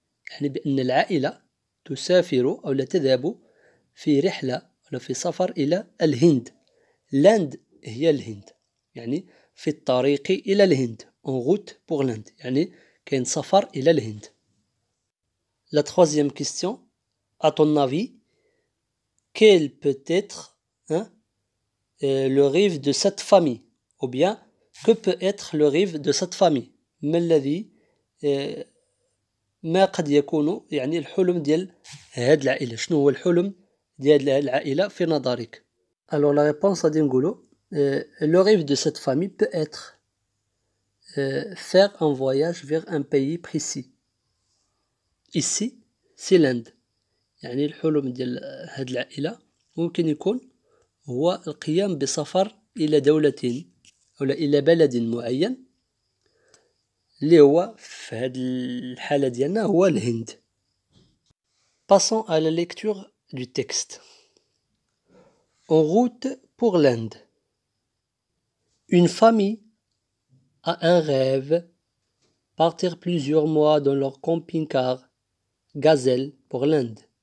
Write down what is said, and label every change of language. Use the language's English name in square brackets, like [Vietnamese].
[Arabic] يعني بأن العائلة تسافر أو لا تذهب في رحلة ولا في سفر إلى الهند. لاند هي الهند، يعني في الطريق إلى الهند. [French] en route pour l'Inde [Arabic] يعني كاين سفر إلى الهند. [French] La troisième question: à ton avis, quel peut être le rêve de cette famille? Ou bien, que peut être le rêve de cette famille? [Arabic] ما الذي ما قد يكون يعني الحلم ديال هاد العائلة؟ شنو هو الحلم ديال العائلة في نظرك؟ [French] Alors la réponse [Arabic] غادي نقولوا [French] le rêve de cette famille peut être faire un voyage vers un pays précis. Ici c'est l'Inde. [Arabic] يعني الحلم ديال هاد العائلة ممكن يكون هو القيام بسفر إلى دولة أو إلى بلد معين اللي هو في هاد الحالة ديالنا هو الهند. [French] Passons à la lecture du texte. En route pour l'Inde. Une famille a un rêve: partir plusieurs mois dans leur camping-car Gazelle pour l'Inde.